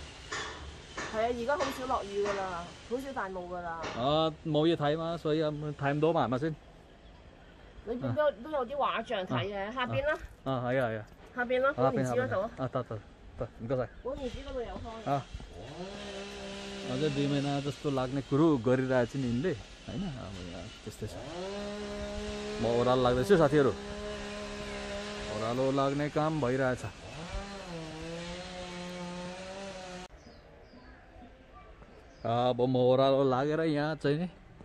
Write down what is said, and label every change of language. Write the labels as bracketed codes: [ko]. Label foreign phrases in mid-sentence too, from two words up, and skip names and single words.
[yue] 係啊，而家好少落雨噶啦，好少大霧噶啦。冇嘢睇嘛，所以睇唔到嘛，係咪先？裏邊都有啲畫像睇嘅，下邊啦。係啊。下邊啦，寶蓮寺嗰度啊。得，唔該晒。寶蓮寺嗰度有開。 [ne] अझ 2 महिना जस्तो लाग्ने कुरो गरिरहेछ नि यिनले हैन अब यहाँ त्यस्तै छ म ओरालो लाग्दैछु साथीहरु ओरालो लाग्ने काम भइरहेछ अब म ओरालो लागेर यहाँ चाहिँ नि